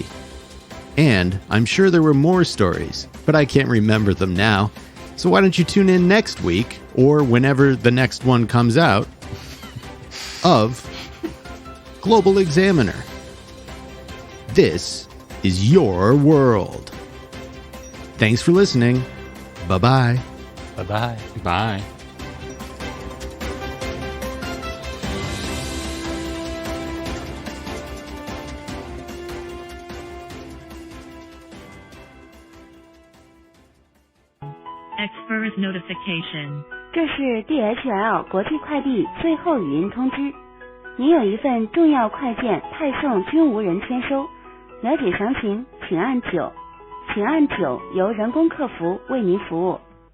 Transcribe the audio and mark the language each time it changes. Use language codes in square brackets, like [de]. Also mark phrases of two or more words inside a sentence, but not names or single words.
[en] And I'm sure there were more stories, but I can't remember them now. So why don't you tune in next week, or whenever the next one comes out, of Global Examiner. This is your world. Thanks for listening. Bye-bye. Bye-bye. Bye. Express notification. [zh] 这是 DHL 国际快递最后语音通知，您有一份重要快件派送均无人签收，了解详情请按9，请按9，由人工客服为您服务。